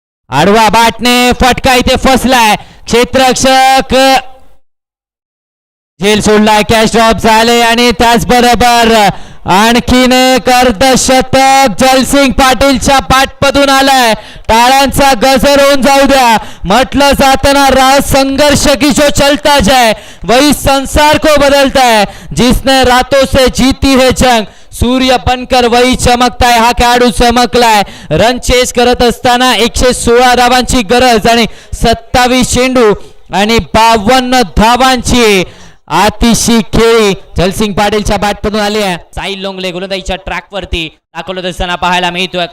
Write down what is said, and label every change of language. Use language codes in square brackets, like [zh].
[mr] आडवा बॅटने फटका इथे फसलाय. क्षेत्ररक्षक झेल सोडलाय. कॅच ड्रॉप झाले आणि त्याचबरोबर आणखीन एक अर्धशतक जलसिंग पाटीलच्या पाठमधून आलाय. टाळ्यांचा गजर होऊन जाऊ द्या. म्हटलं जातं ना, [hi] राह संघर्ष की जो चलता जाए वही संसार को बदलता है. जिसने रातों से जीती है जंग सूर्य बनकर वही चमकताय. [mr] हा खेळाडू चमकलाय. रन चेस करत असताना 116 धावांची गरज आणि 27 चेंडू आणि 52 धावांची अतिशय खेळी जलसिंग पाटीलच्या बॅटमधून आली आहे. साहिल लोंगले गोलंदाजीच्या ट्रॅकवरती दाखवलं असताना पाहायला मिळतोय.